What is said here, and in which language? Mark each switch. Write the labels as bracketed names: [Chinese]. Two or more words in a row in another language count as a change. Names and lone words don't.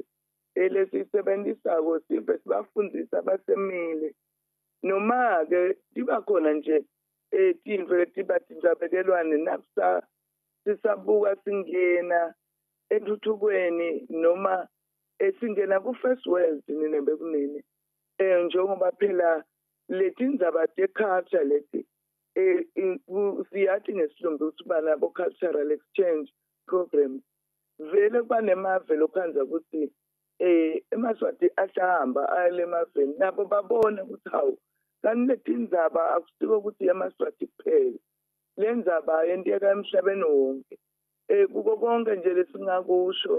[Swati] Lesiyisebenzisako sibe sibafundisa abasemile noma-ke tiba khona nje tinto letibathi njabekelwane nakusa sisabuka singena entuthukweni noma singena ku- [English] first world [Swati] nina bekunini njengoba phela leti ndzaba te-culture leti siyathi ngesilungu ukuthi uba nabo [English] cultural exchange programs [Swati] vele kuba nemave lokhanza ukuthi emaswati ahlahamba ayele emaveni nabo babone ukuthi hawu kanti leti ndzaba akusiko ukuthi yamaswati kuphela le ndzaba yenteka emhlabeni wonke kuko konke nje lesingakusho